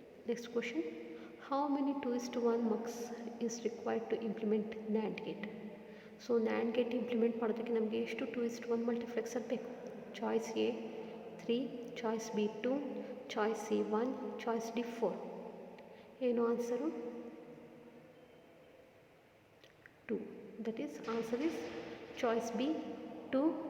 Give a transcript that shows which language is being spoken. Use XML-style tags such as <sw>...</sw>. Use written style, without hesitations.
<en>Next question, how many 2:1 mux is required to implement NAND gate?</en> <kn>So NAND gate implement ಮಾಡೋದಕ್ಕೆ ನಮಗೆ ಎಷ್ಟು 2:1 multiplexer ಬೇಕು?</kn> <en>Choice A 3, choice B 2, choice C 1, choice D 4.</en> <kn>ಏನು answer? 2.</kn> <en>That is, answer is choice B 2.</en>